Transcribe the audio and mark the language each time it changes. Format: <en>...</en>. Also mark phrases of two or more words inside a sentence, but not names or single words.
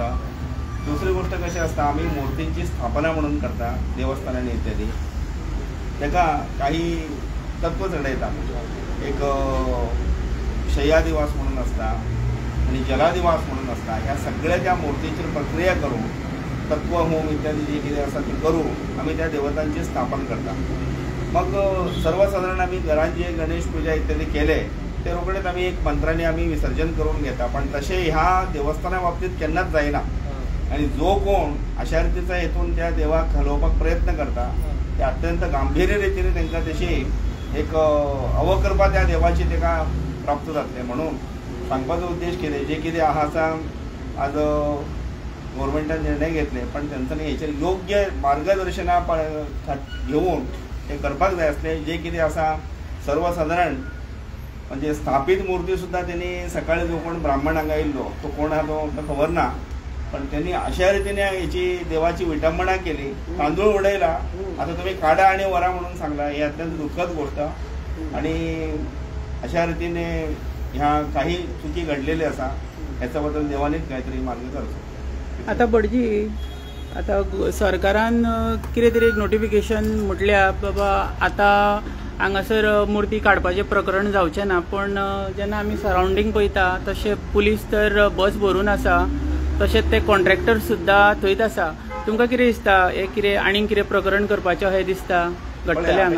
<kok>दुसरी गोष्ट कशी असता, आम्ही मूर्तींची स्थापना म्हणून करता देवस्थानांनी इत्यादी. ताका काही तत्व चढयता. एक शय्यादिवास म्हणून असता आणि जलादिवास म्हणून असता. ह्या सगळ्या त्या मूर्तींचेर प्रक्रिया करून तत्व होम इत्यादी जे कितें आसा ते करून आम्ही त्या देवतांची स्थापन करता. मग सर्वसाधारण आम्ही घरात जे गणेश पूजा इत्यादी केले ते रोखडेच आम्ही एक मंत्रांनी आम्ही विसर्जन करून घेता. पण तसे ह्या देवस्थाना बाबतीत केन्नाच जायना. आणि जो कोण अशा रीतीचा हेतून त्या देवाक घालोवपाक प्रयत्न करता ते अत्यंत गांभीर्य रीतीने तांकां तशी एक अवकृपा त्या देवाची ताका प्राप्त जातले. म्हणून सांगपाचो उद्देश कितें, जे कितें आसा आज गव्हर्मेंटान निर्णय घेतले पण तांच्यांनी हेचेर योग्य मार्गदर्शना घेऊन ते करपाक जाय आसले. जे कितें आसा सर्वसाधारण म्हणजे स्थापित मूर्ती सुद्धा त्यांनी सकाळी जो कोण ब्राह्मण हांगा येयल्लो तो कोण आहा तो आमकां खबर ना.</kok> <mr>पण त्यांनी अशा रीतीने याची देवाची विटंबना केली.</mr> <kok>तांदूळ उडयला. आता तुम्ही काढा आणि वरा म्हणून सांगला.</kok> <mr>ही अत्यंत दुःखद गोष्ट. आणि अशा रीतीने ह्या काही चुकी घडलेल्या असा. याच्याबद्दल देवानेच काहीतरी मार्ग करतो.</mr> <kok>आता बडजी आता सरकारान कितें तरी एक नोटिफिकेशन म्हटल्या बाबा आतां हांगासर मुर्ती काडपाचें प्रकरण जावचें ना, पण जेन्ना आमी सरावंडींग पळयता तशें पुलीस तर बस भरून आसा, तशेंच ते कॉन्ट्रॅक्टर सुद्दां थंयच आसा. तुमकां कितें दिसता हे कितें आनीक कितें प्रकरण करपाचें अशें दिसता घडटलें हांगा?</kok>